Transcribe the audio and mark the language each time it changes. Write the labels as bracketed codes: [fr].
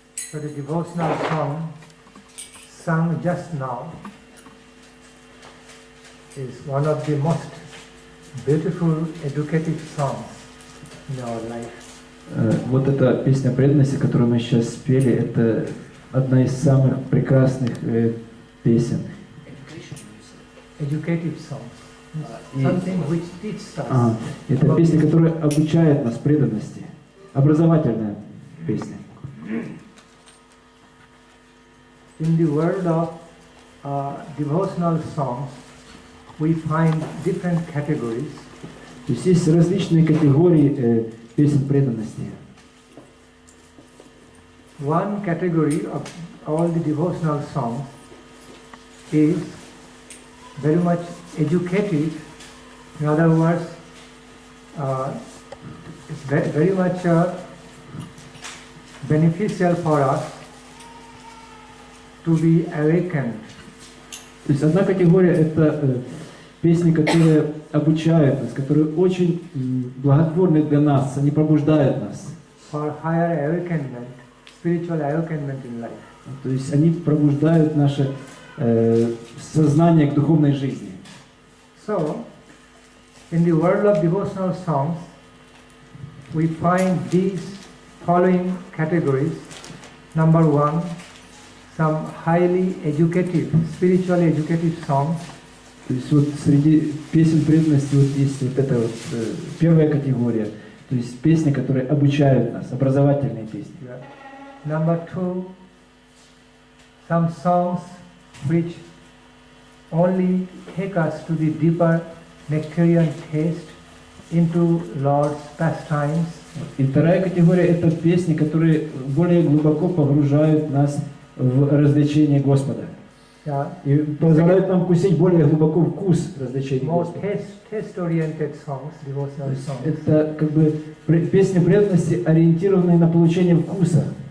[en] So the devotional song sung just now is one of the most beautiful educative songs in our life. [ru] Вот эта песня преданности, которую мы сейчас спели, это одна из самых прекрасных песен. [en] Educative songs. Something which teaches us. [ru] Это песня, которая обучает нас преданности. Образовательная песня. [en] In the world of devotional songs, we find different categories. [ru] То есть различные категории песен преданности. [en] One category of all the devotional songs is very much educative. In other words, it's very much beneficial for us to be awakened. [ru] То есть одна категория это песни, которые обучают нас, которые очень благотворны для нас, они пробуждают нас. [en] For higher awakenment, spiritual awakenment in life. [ru] То есть они пробуждают наше сознание к духовной жизни. [en] So, in the world of devotional songs, we find these following categories. Number one, some highly educative, spiritually educative songs. [ru] То есть вот среди песен преданности вот есть вот эта вот первая категория, то есть песни, которые обучают нас, образовательные песни. [en] Number two, some songs which only take us to the deeper nectarian taste into Lord's pastimes. [ru] И вторая категория это песни, которые более глубоко погружают нас в развлечение Господа. И позволяют нам вкусить более глубоко вкус развлечения Господа. [en] Taste-oriented songs, devotional songs. [ru] Это как бы песни преданности, ориентированные на получение вкуса.